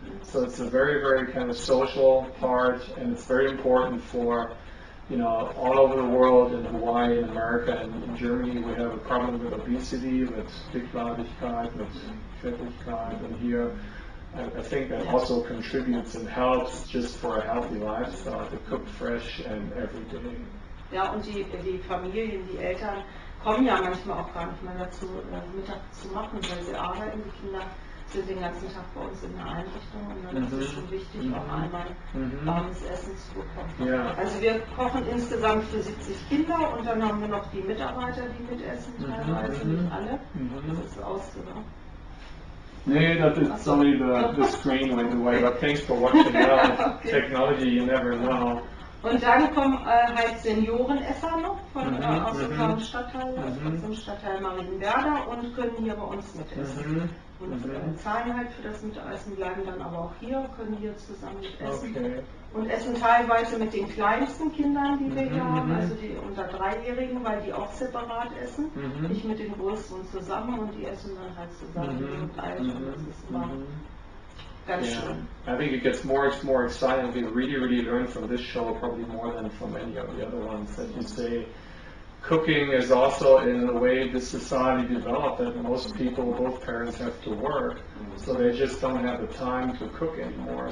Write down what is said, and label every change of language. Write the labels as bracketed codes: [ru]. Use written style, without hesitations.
[en] So it's a very, very kind of social part, and it's very important for, you know, all over the world, in Hawaii, in America, and in Germany, we have a problem with obesity, with Dickleibigkeit, with Fettigkeit, and here I think that also contributes and helps just for a healthy lifestyle, to cook fresh and every day. [de] Ja, und die Familien, die Eltern kommen ja manchmal auch gar nicht mehr dazu, Mittag zu machen, weil sie arbeiten. Die Kinder sind den ganzen Tag bei uns in der Einrichtung und dann ist es schon wichtig, auch einmal warmes Essen zu bekommen. Ja. Also wir kochen insgesamt für 70 Kinder und dann haben wir noch die Mitarbeiter, die mitessen, teilweise, nicht alle. Das ist ausgegangen. [en] Nee, that's only the screen went away, but thanks for watching out. Technology, you never know. [de] Und dann kommen halt Seniorenesser noch aus unserem Stadtteil, aus dem Stadtteil Marienwerder, und können hier bei uns mitessen. Und zahlen halt für das Mitessen, bleiben dann aber auch hier, können hier zusammen mitessen. Okay. Und essen teilweise mit den kleinsten Kindern, die wir hier haben, also die unter 3-Jährigen, weil die auch separat essen. Nicht mit den Größeren zusammen, und die essen dann halt zusammen und alt, und das ist immer ganz schön. [en] I think it gets more exciting. We really learn from this show, probably more than from any of the other ones. That you say, cooking is also in the way this society developed, that most people, both parents, have to work, so they just don't have the time to cook anymore.